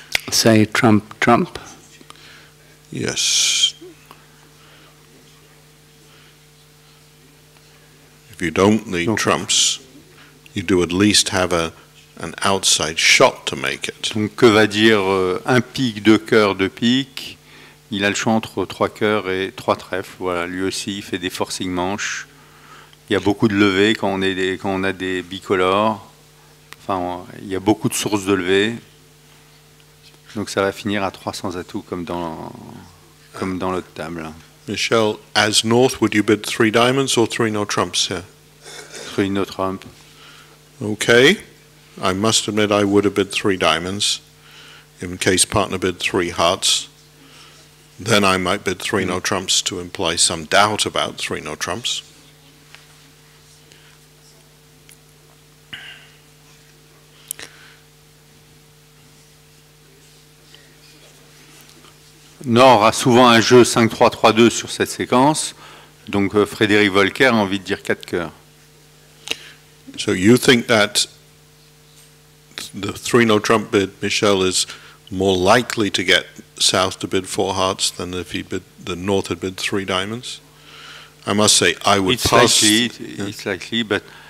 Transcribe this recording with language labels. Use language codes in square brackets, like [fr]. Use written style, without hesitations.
[en] Say trump, trump. Yes. If you don't lead trumps, you do at least have an outside shot to make it. [fr] Donc que va dire un pique, 2 cœurs, 2 piques? Il a le choix entre 3 cœurs et 3 trèfles. Voilà, lui aussi il fait des forcing manches. Il y a beaucoup de levées quand on a des bicolores. Enfin, il y a beaucoup de sources de levées. Donc ça va finir à 300 atouts comme dans l'autre table. [en] Michel, as North, would you bid 3 diamonds or 3 no trumps here? 3 no trump. Okay. I must admit I would have bid 3 diamonds in case partner bid 3 hearts. Then I might bid 3 no trumps to imply some doubt about 3 no trumps. [fr] Nord a souvent un jeu 5-3-3-2 sur cette séquence, donc Frédéric Volcker a envie de dire 4 cœurs. [en] So you think that the 3 no trump bid, Michel, is more likely to get South to bid 4 hearts than if the North had bid 3 diamonds? I must say I would It's likely, but